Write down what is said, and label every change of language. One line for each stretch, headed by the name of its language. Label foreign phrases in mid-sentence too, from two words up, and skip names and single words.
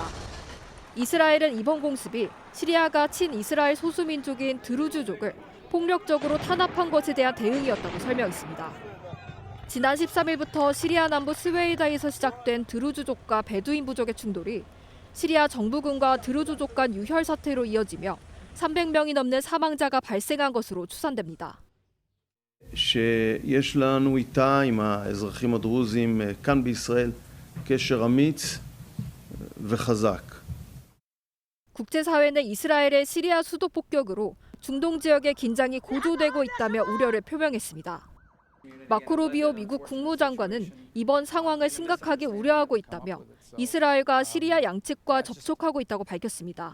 Korean: 이스라엘은 이번 공습이 시리아가 친이스라엘 소수민족인 드루즈족을 폭력적으로 탄압한 것에 대한 대응이었다고 설명했습니다. 지난 13일부터 시리아 남부 스웨이다에서 시작된 드루즈족과 베두인 부족의 충돌이 시리아 정부군과 드루즈족 간 유혈 사태로 이어지며 300명이 넘는 사망자가 발생한 것으로 추산됩니다.
Hebrew: שיש לנו איתה, עם האזרחים הדרוזים כאן בישראל, קשר אמיץ וחזק.
Korean: 국제사회는 이스라엘의 시리아 수도 폭격으로 중동 지역의 긴장이 고조되고 있다며 우려를 표명했습니다. 마코 루비오 미국 국무장관은 이번 상황을 심각하게 우려하고 있다며 이스라엘과 시리아 양측과 접촉하고 있다고 밝혔습니다.